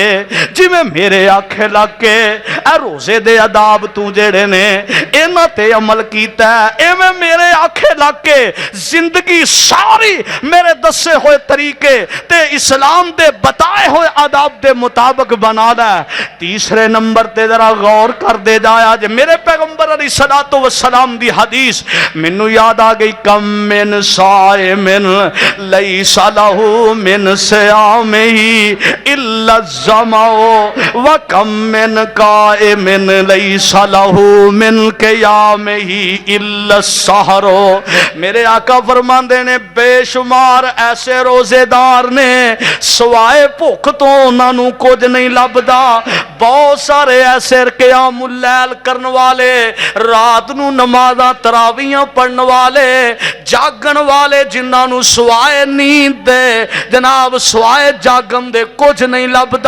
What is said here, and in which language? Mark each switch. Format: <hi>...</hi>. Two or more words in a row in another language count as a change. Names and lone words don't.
<pa>جیویں میرے آکھے لگ کے ایہ روزے دے آداب توں جیہڑے نے انہاں تے عمل کیتا، ایویں میرے آکھے لگ کے زندگی ساری میرے دسے ہوئے طریقے تے اسلام دے بتائے ہوئے آداب دے مطابق بنا لے. تیجے نمبر تے ذرا غور کردے جایا جے میرے پیغمبر</pa> <ar>عليه الصلاة والسلام</ar> <pa>دی حدیث مینوں یاد آ گئی,</pa> <ar>كم من صائم ليس له من صيامه إلا الظمأ وكم من قائم ليس له من قيامه إلا السهر.</ar> <pa>میرے آقا فرماندے نے بےشمار ایسے روزےدار نے سوائے بھکھ توں انہاں نوں کجھ نہیں لبھدا. بہت سارے ایسے قیام اللیل کرن والے، رات نوں نمازاں تراویاں پڑھن والے، جاگݨ والے، جنہاں نوں سوائے نیندر دے جناب سوائے جاگن دے کجھ نہیں لبھدا.</pa>